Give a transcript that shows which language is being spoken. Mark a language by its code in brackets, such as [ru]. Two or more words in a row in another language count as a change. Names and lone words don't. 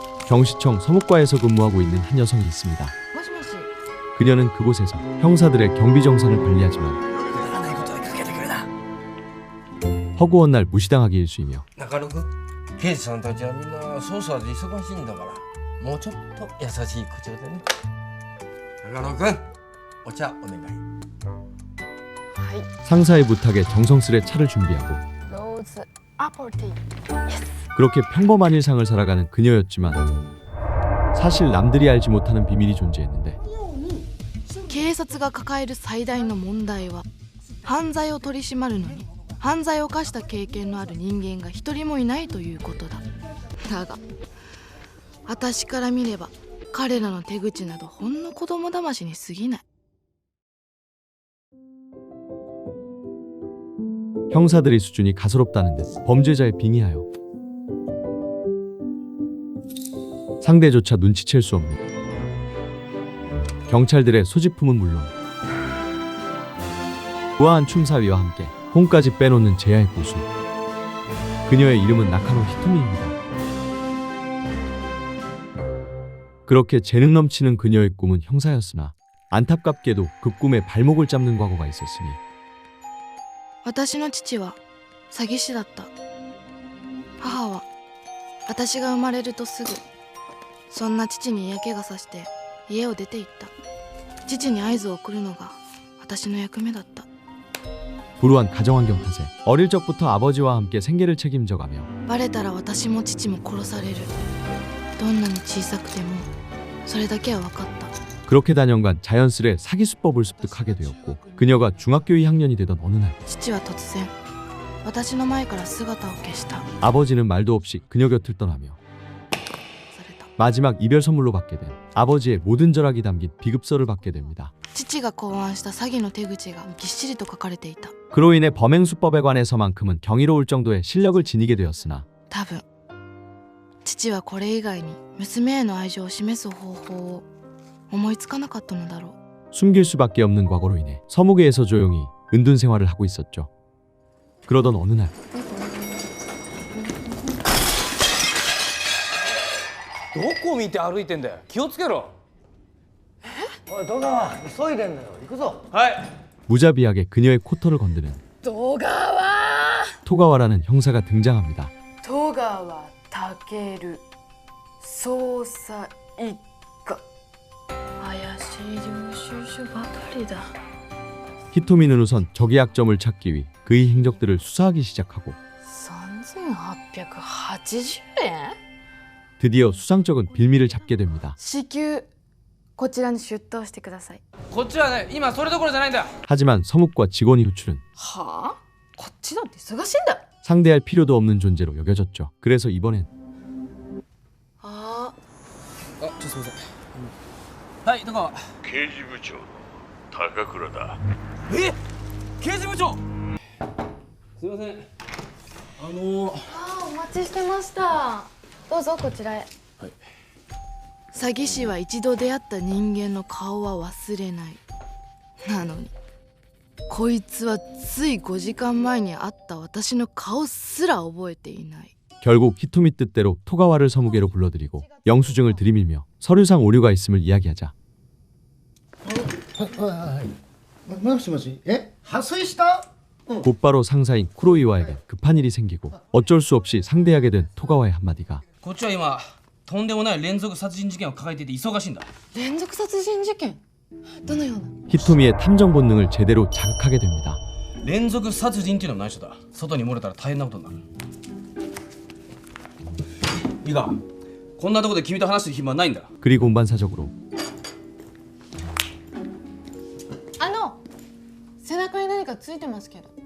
[ko] 경시청 서묵과에서 근무하고 있는 한 여성이 있습니다. [ja] もしもし [ko] 그녀는 그곳에서 형사들의 경비 정산을 관리하지만 [ja] くだらないことにかけてくるな。 [ko] 허구한 날 무시당하기 일쑤이며 [ja] 中野君、刑事さんたちはみんな捜査で忙しいんだから、もうちょっと優しい口調でね。中野君、お茶お願い。はい [ko] 상사의 부탁에 정성스레 차를 준비하고 [ja] ローズアポティ [ko] 그렇게 평범한 일상을 살아가는 그녀였지만 사실 남들이 알지 못하는 비밀이 존재했는데 [ja] 警察が抱える最大の問題は犯罪を取り締まるのに犯罪を犯した経験のある人間が一人もいないということだ。だが私から見れば彼らの手口などほんの子供騙しに過ぎない。 [ko] 형사들의 수준이 가소롭다는 듯 범죄자에 빙의하여 상대조차 눈치챌 수 없는 경찰들의 소지품은 물론 우아한 춤사위와 함께 혼까지 빼놓는 제야의 고수. 그녀의 이름은 나카노 히토미입니다. 그렇게 재능 넘치는 그녀의 꿈은 형사였으나 안타깝게도 그 꿈에 발목을 잡는 과거가 있었으니 [ja] 私の父は詐欺師だった。母は私が生まれるとすぐそんな父に嫌気がさして家を出て行った。父に合図を送るのが私の役目だった。 [ko] 불우한 가정환경 탓에 어릴 적부터 아버지와 함께 생계를 책임져가며 [ja] バレたら私も父も殺される。どんなに小さくてもそれだけは分かった。 [ko] 그렇게 단연간 자연스레 사기 수법을 습득하게 되었고 그녀가 중학교 2학년이 되던 어느 날 [ja] 父は突然私の前から姿を消した。 [ko] 아버지는 말도 없이 그녀 곁을 떠나며 [ja] された。 [ko] 마지막 이별 선물로 받게 된 아버지의 모든 절약이 담긴 비급서를 받게 됩니다. [ja] 父が考案した詐欺の手口がぎっしりと書かれていた。 [ko] 그로 인해 범행수법에 관해서만큼은 경이로울 정도의 실력을 지니게 되었으나 [ja] 多分父はこれ以外に娘への愛情を示す方法を思いつかなかったのだろう。 [ko] 숨길 수밖에 없는 과거로 인해 서무계에서 조용히 은둔 생활을 하고 있었죠. 그러던 어느 날 [ja] どこ見て歩いてんだよ。気をつけろ。おい戸川急いでんだよ行くぞ。はい。 [ko] 무자비하게 그녀의 코털을 건드는 [ja] 戸川 [ko] 토가와라는 형사가 등장합니다. [ja] 戸川健捜査一課怪しい領収書ばかりだ。 [ko] 히토미는 우선 적의 약점을 찾기 위해 그의 행적들을 수사하기 시작하고 [ja] 3880円 [ko] 드디어 수상쩍은 빌미를 잡게 됩니다. [ja] 至急こちらに出頭してください。こっちはね、今それどころじゃないんだ。 [ko] 하지만 서묵과 직원이 호출은 [ja] はあこっちだって忙しいんだ。 [ko] 상대할 필요도 없는 존재로 여겨졌죠. 그래서 이번엔 [ja] ああ、ちょっとすみません。はい、戸川。刑事部長高倉だ。え、刑事部長。すみません。あお待ちしてました。どうぞこちらへ。はい。詐欺師は一度出会った人間の顔は忘れない。なのにこいつはつい5時間前に会った私の顔すら覚えていない。 [ko] 결국 히토미 뜻대로 토가와를 서무계로 불러들이고 영수증을 들이밀며 서류상 오류가 있음을 이야기하자 [ja] もしもし破水した？ [ko] 곧바로 상사인 쿠로이와에게 급한 일이 생기고 어쩔 수 없이 상대하게 된 토가와의 한마디가 [ja] こっちは今とんでもない連続殺人事件を抱えていて忙しいんだ。連続殺人事件どのような。 [ko] 히토미의 탐정 본능을 제대로 자극하게 됩니다. [ja] 連続殺人っていうのも内緒だ。外に漏れたら大変なことになる。いいか、こんなとこで君と話してる暇はないんだ。 [ko] 그리고 운반사적으로 [ja] 背中に何かついてますけど。